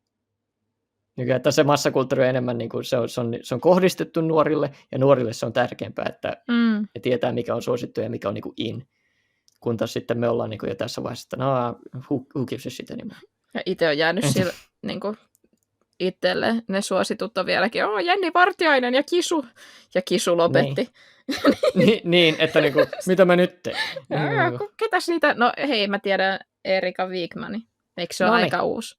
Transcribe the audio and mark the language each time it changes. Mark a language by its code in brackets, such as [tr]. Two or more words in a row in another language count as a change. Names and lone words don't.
[fi] Että se massakulttuuri on enemmän, niin kuin se on kohdistettu nuorille, ja nuorille se on tärkeämpää, että ne tietää, mikä on suosittu ja mikä on niin kuin in. Kun taas sitten me ollaan niin kuin jo tässä vaiheessa, että [en] who gives a shit anymore. [fi] Ja itse on jäänyt sillä niin kuin itselle. Ne suositut on vieläkin, Jenni Vartiainen ja Kisu. Ja Kisu lopetti. Niin, että niin kuin, mitä mä nyt teen? Ketäs niitä? No hei, mä tiedän Erika Wigmani. Eikö se ole aika uusi?